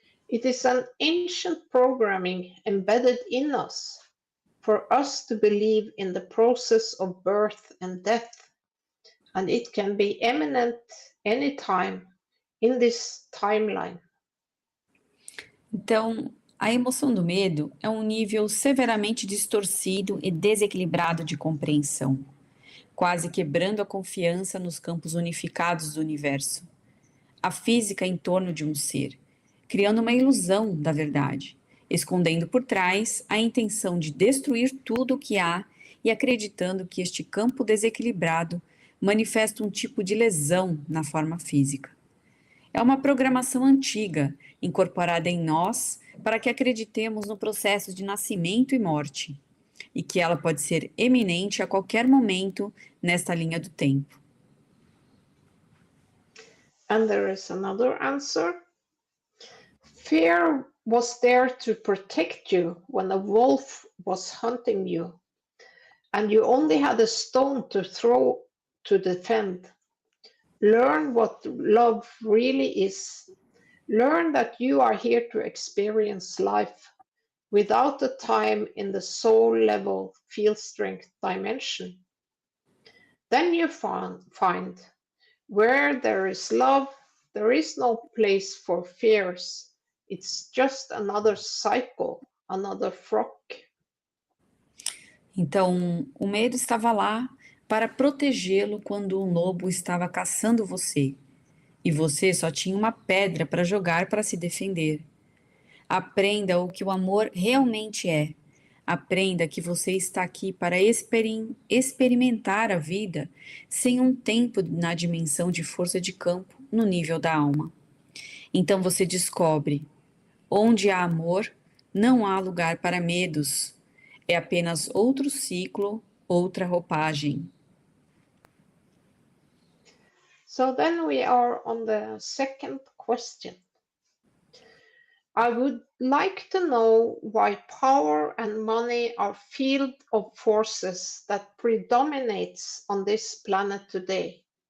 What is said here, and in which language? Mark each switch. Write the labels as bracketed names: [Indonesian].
[English] It is an ancient programming embedded in us for us to believe in the process of birth and death, and it can be imminent anytime in this timeline. [Portuguese] Então, a emoção do medo é um nível severamente distorcido e desequilibrado de compreensão, quase quebrando a confiança nos campos unificados do universo. A física em torno de um ser, criando uma ilusão da verdade, escondendo por trás a intenção de destruir tudo o que há e acreditando que este campo desequilibrado manifesta um tipo de lesão na forma física. É uma programação antiga, incorporada em nós, para que acreditemos no processo de nascimento e morte, e que ela pode ser eminente a qualquer momento nesta linha do tempo. [English] And there is another answer. Fear was there to protect you when a wolf was hunting you, and you only had a stone to throw to defend. Learn what love really is. Learn that you are here to experience life without the time in the soul level field strength dimension. Then you find where there is love, there is no place for fears. It's just another cycle, another flock. [Portuguese] Então, o medo estava lá para protegê-lo quando um lobo estava caçando você, e você só tinha uma pedra para jogar para se defender. Aprenda o que o amor realmente é. Aprenda que você está aqui para experimentar a vida sem um tempo na dimensão de força de campo no nível da alma. Então você descobre, onde há amor, não há lugar para medos. É apenas outro ciclo, outra roupagem. [English] So then we are on the second question. I would like to know why power and money are field of forces that predominates on this planet today.